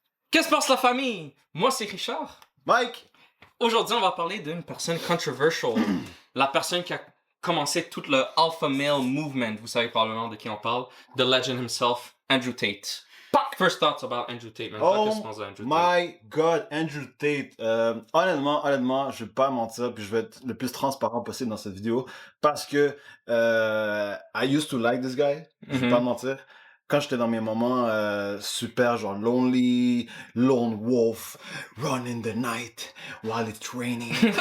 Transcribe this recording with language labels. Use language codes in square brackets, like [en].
[fr] Qu'est-ce que se passe la famille? Moi c'est Richard. Mike! Aujourd'hui on va parler d'une personne controversial. La personne qui a commencé tout le [en] alpha male movement. [fr] Vous savez probablement de qui on parle. [en] The legend himself, Andrew Tate. First thoughts about Andrew Tate, man. [fr] Qu'est-ce que tu penses de Andrew Tate? [en] My God, Andrew Tate. [fr] Honnêtement, je vais pas mentir, puis je vais être le plus transparent possible dans cette vidéo, parce que [en] I used to like this guy. [fr] Je vais pas mentir. Quand j'étais dans mes moments super genre [en] lonely, lone wolf, run in the night while it's raining.